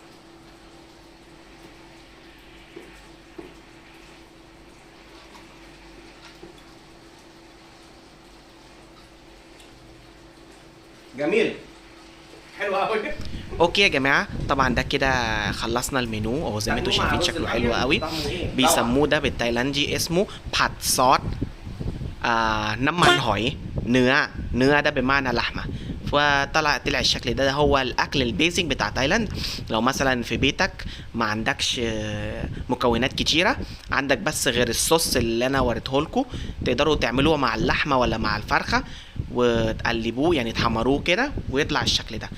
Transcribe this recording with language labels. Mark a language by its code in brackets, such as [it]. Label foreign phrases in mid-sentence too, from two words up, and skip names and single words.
[ar] جميل، حلو قوي. اوكي يا جماعه، طبعا ده كده خلصنا المنيو اهو، زي ما انتم شايفين شكله حلو قوي. بيسموه ده بالتايلاندي اسمه باد صوص [th] น้ำมันหอยเนื้อ [ar] ده بمعنى لحمه. طلع الشكل ده هو الاكل البيزك بتاع تايلاند. لو مثلا في بيتك ما عندكش مكونات كتيره، عندك بس غير الصوص اللي انا وريتهولكوا، تقدروا تعملوه مع اللحمه ولا مع الفرخه وتقلبوه، يعني تحمروه كده ويطلع الشكل ده.